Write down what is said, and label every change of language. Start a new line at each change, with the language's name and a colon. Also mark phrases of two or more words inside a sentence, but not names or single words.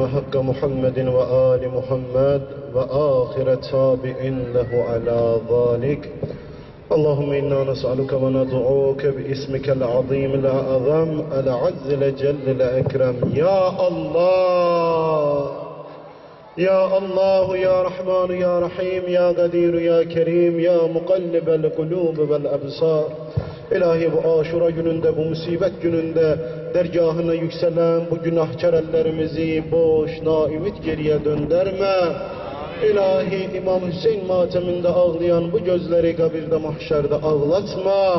Arabic: حق محمد وآل محمد وآخر تابع له على ذلك اللهم إنا نسألك وندعوك باسمك العظيم الأعظم العز الجل الأكرم يا الله يا الله يا رحمن يا رحيم يا قدير يا كريم يا مقلب القلوب والأبصار
Turkish: İlahi bu aşura gününde, bu musibet gününde dergahına yükselen bu günahkar ellerimizi boş, naümit geriye döndürme. İlahi İmam Hüseyin mateminde ağlayan bu gözleri kabirde mahşerde ağlatma.